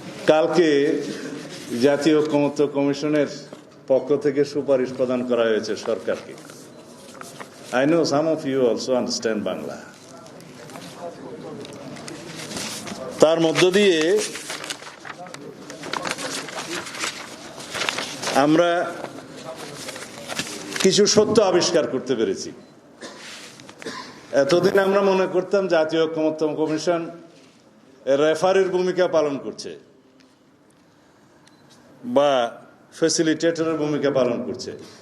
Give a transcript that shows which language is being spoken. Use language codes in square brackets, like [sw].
[bn] কালকে জাতীয় ঐকমত্য কমিশনের পক্ষ থেকে সুপারিশ প্রদান করা হয়েছে সরকারকে। [en] I know some of you also understand Bangla. [bn] তার মধ্য দিয়ে আমরা কিছু সত্য আবিষ্কার করতে পেরেছি। এতদিন আমরা মনে করতাম জাতীয় ঐকমত্য কমিশন রেফারির ভূমিকা পালন করছে বা ফ্যাসিলিটেটরের ভূমিকা পালন করছে।